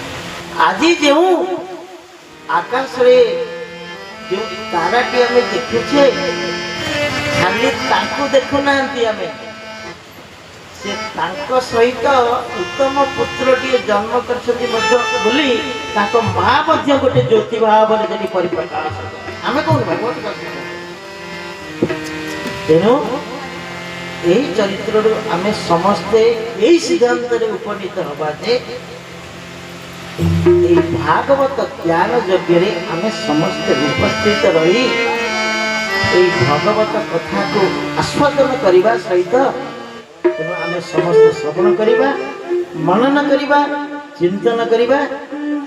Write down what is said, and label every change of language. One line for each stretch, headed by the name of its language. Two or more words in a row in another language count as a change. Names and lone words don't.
Odia: ଆଜି ଯେଉଁ ଆକାଶରେ ଯେଉଁ ତାରାଟି ଆମେ ଦେଖୁଛେ ଖାଲି ତାଙ୍କୁ ଦେଖୁନାହାନ୍ତି ଆମେ, ସେ ତାଙ୍କ ସହିତ ଉତ୍ତମ ପୁତ୍ରଟିଏ ଜନ୍ମ କରିଛନ୍ତି ମଧ୍ୟ ବୋଲି ତାଙ୍କ ମା ମଧ୍ୟ ଗୋଟେ ଜ୍ୟୋତି ଭାବରେ ଯଦି ପରିପ୍ରକାଶ ଆମେ କହୁନୁ ଭାଗବତ ଦର୍ଶନ। ତେଣୁ ଏହି ଚରିତ୍ରରୁ ଆମେ ସମସ୍ତେ ଏହି ସିଦ୍ଧାନ୍ତରେ ଉପନୀତ ହେବା ଯେ ଏହି ଭାଗବତ ଜ୍ଞାନ ଯଜ୍ଞେ ଆମେ ସମସ୍ତେ ଉପସ୍ଥିତ ରହି ଏହି ଭଗବତ କଥାକୁ ଆସ୍ୱାଦନ କରିବା ସହିତ ତେମନ ଆମେ ସମସ୍ତେ ଶ୍ରବଣ କରିବା, ମନନ କରିବା, ଚିନ୍ତନ କରିବା।